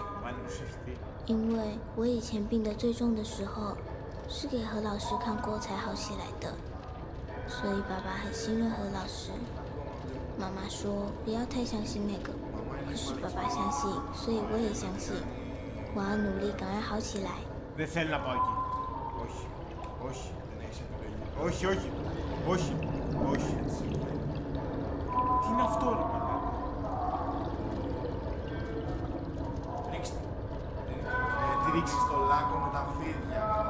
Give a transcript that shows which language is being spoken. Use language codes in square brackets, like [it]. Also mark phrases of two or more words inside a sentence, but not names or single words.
[zh] 因为我以前病得最重的时候，是给何老师看过才好起来的，所以爸爸很信任何老师。妈妈说不要太相信那个，可是爸爸相信，所以我也相信。我要努力赶快好起来。 [el] Δεν θέλει να πάω εκεί. Όχι. Όχι. Δεν έχεις επιλογή. Όχι, όχι. Όχι. Όχι. Τι είναι αυτό, ρε μάνα. Ρίξτε. Τη ρίξεις στο λάκκο με τα φίδια.